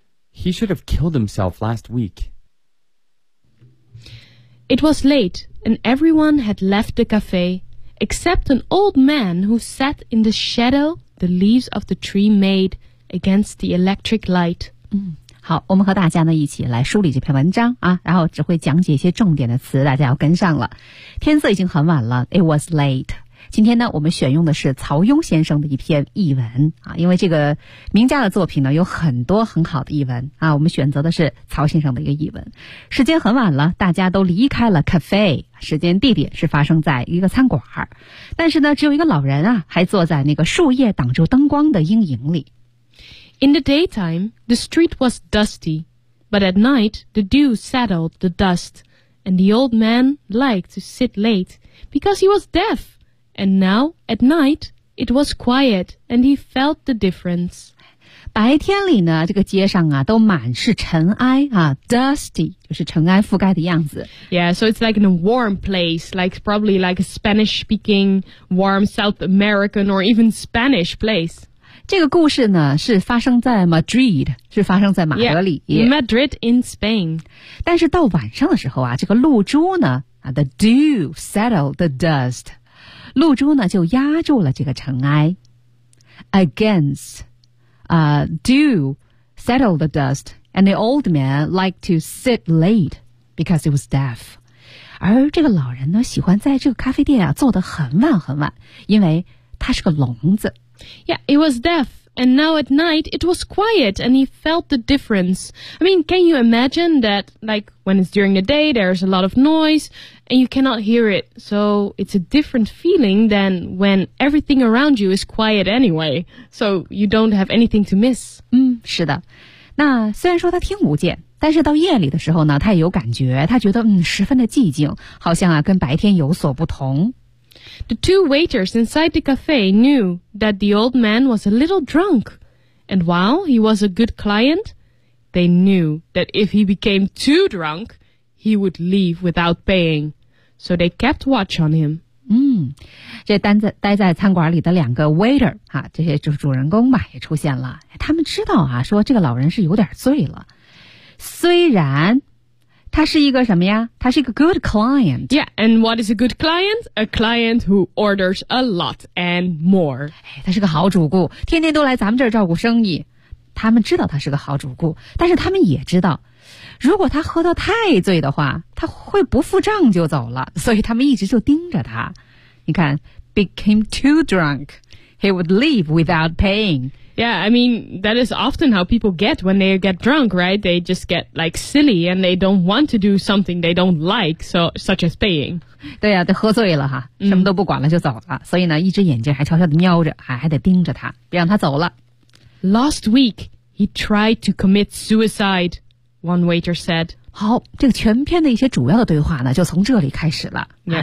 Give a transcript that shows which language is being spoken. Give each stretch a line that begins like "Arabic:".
English: He should have killed himself last week. It was late, and everyone had left the cafe, except an old man who sat in the shadow the leaves of the tree made against the electric light.
Chinese: 好，我们和大家呢一起来梳理这篇文章啊，然后只会讲解一些重点的词，大家要跟上了。天色已经很晚了 ，
English: It was late.
Chinese: 今天呢我们选用的是曹庸先生的一篇译文啊，因为这个名家的作品呢有很多很好的译文啊，我们选择的是曹先生的一个译文。时间很晚了，大家都离开了 cafe， 时间地点是发生在一个餐馆，但是呢只有一个老人啊还坐在那个树叶挡住灯光的阴影里。
English: In the daytime, the street was dusty, but at night, the dew settled the dust, and the old man liked to sit late because he was deafAnd now, at night, it was quiet, and he felt the difference.
Chinese: 白天里呢，这个街上啊都满是尘埃啊 ，dusty 就是尘埃覆盖的样子。
English: Yeah, so it's like in a warm place, like probably like a Spanish-speaking warm South American or even Spanish place.
Chinese: 这个故事呢是发生在 Madrid， 是发生在马德里。
English: Yeah, Madrid in Spain.
Chinese: 但是到晚上的时候啊，这个露珠呢啊 ，
English: the dew settled the dust，
Chinese: 露珠呢就压住了这个尘埃。
English: Against, dew settled the dust, and the old man liked to sit late because he was deaf.
Chinese: 而这个老人呢，喜欢在这个咖啡店啊坐得很晚很晚，因为他是个聋子。
English: Yeah, he was deaf, and now at night it was quiet, and he felt the difference. I mean, can you imagine that? Like when it's during the day, there's a lot of noise, and you cannot hear it. So it's a different feeling than when everything around you is quiet anyway. So you don't have anything to miss.
Chinese: 是的。那虽然说他听不见，但是到夜里的时候呢，他也有感觉。他觉得十分的寂静，好像啊跟白天有所不同。
English: The two waiters inside the cafe knew that the old man was a little drunk, and while he was a good client, they knew that if he became too drunk, he would leave without paying. So they kept watch on him.
Chinese: 这待在餐馆里的两个 waiter 啊，这些主人公嘛也出现了。他们知道啊，说这个老人是有点醉了，虽然。他是一个什么呀？他是一个
English: good client. Yeah, and what is a good client? A client who orders a lot and more.
Chinese: 他是个好主顾，天天都来咱们这儿照顾生意。他们知道他是个好主顾，但是他们也知道，如果他喝得太醉的话，他会不付账就走了。所以他们一直就盯着他。你看
English: ，became too drunk, he would leave without paying. Yeah, I mean, that is often how people get when they get drunk, right? They just get, like, silly, and they don't want to do something they don't like, so, such as paying.
Chinese: 对啊，都喝醉了哈，什么都不管了就走了。所以呢，一只眼睛还悄悄地瞄着，还得盯着他，别让他走了。
English: Last week, he tried to commit suicide, one waiter said.
Chinese: 好，这个全篇的一些主要的对话呢，就从这里开始了。
English: Yeah.